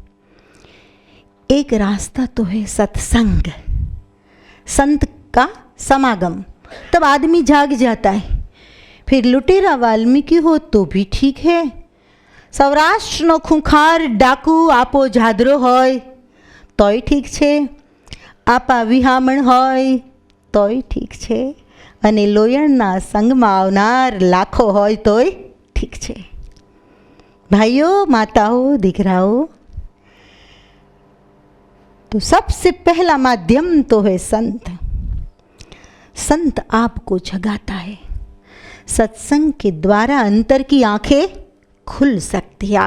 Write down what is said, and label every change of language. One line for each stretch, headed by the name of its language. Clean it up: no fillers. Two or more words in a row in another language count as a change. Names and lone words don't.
Hindi: एक रास्ता तो है सत्संग, संत का समागम, तब आदमी जाग जाता है। फिर लुटेरा वाल्मीकि हो तो भी ठीक है,
Gujarati: સૌરાષ્ટ્રનો ખૂંખાર ડાકુ આપો ઝાદરો હોય તોય ઠીક છે, આપા વિહામણ હોય તોય ઠીક છે, અને લોયણના સંગમાં આવનાર લાખો હોય તોય ઠીક છે।
Hindi: भाइयों, माताओं, दीकराओं, तो सबसे पहला माध्यम तो है संत। संत आपको जगाता है। सत्संग के द्वारा अंतर की आंखें खुल सकती है।